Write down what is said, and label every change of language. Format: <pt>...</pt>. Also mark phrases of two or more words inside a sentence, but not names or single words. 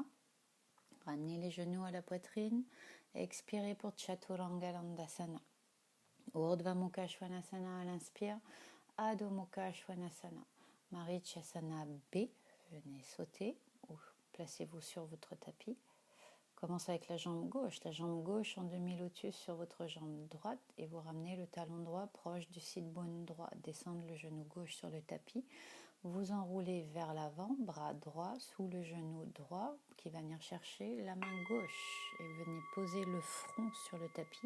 <fr>Ramenez les genoux à la poitrine. Expirez pour Chaturanga Dandasana. Urdhva Mukha Svanasana à l'inspire. Adho Mukha Svanasana. Marichasana B. Venez sauter ou placez-vous sur votre tapis. Commence avec la jambe gauche en demi-lotus sur votre jambe droite et vous ramenez le talon droit proche du</fr> <en>sit bone</en> <fr>droit. Descendre le genou gauche sur le tapis. Vous enroulez vers l'avant, bras droit sous le genou droit qui va venir chercher la main gauche et venez poser le front sur le tapis.</fr>